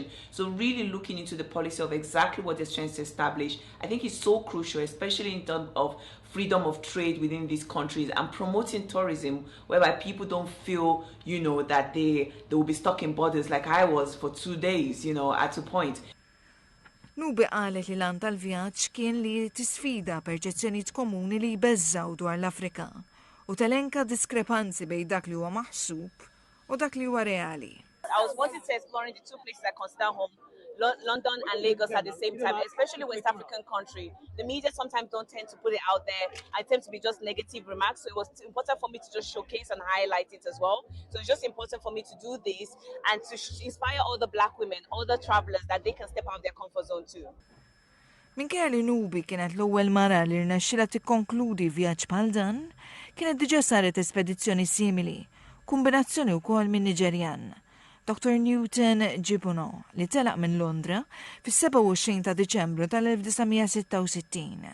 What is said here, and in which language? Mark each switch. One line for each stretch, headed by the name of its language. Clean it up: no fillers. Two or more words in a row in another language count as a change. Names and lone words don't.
English: So really looking into the policy of exactly what they're trying to establish, I think is so crucial, especially in terms of freedom of trade within these countries and promoting tourism, whereby people don't feel, that they will be stuck in borders like I was for 2 days, at a point.
Maltese: Nubi qalet li lan tal-vjaġġ kien li tisfida perċezzjonijiet komuni li jbeżżaw dwar l-Afrika u telenka diskrepanzi bejn dak li huwa maħsub u dak li huwa reali.
English: I was wanting to explore the two places I consider home, London and Lagos at the same time, especially West African country. The media sometimes don't tend to put it out there. I tend to be just negative remarks. So it was important for me to just showcase and highlight it as well. So it's just important for me to do this and to inspire all the black women, all the travelers, that they can step out of their comfort zone too.
Maltese: Minkejja li Nubi kienet l-ewwel mara li rnexxilha tikkonkludi vjaġġ bħal dan, kienet diġà saret espedizzjoni simili, kombinazzjoni wkoll minn Niġerjan. Dr. Newton Gibono li telaq minn Londra fis-27 ta' Diċembru tal-1966.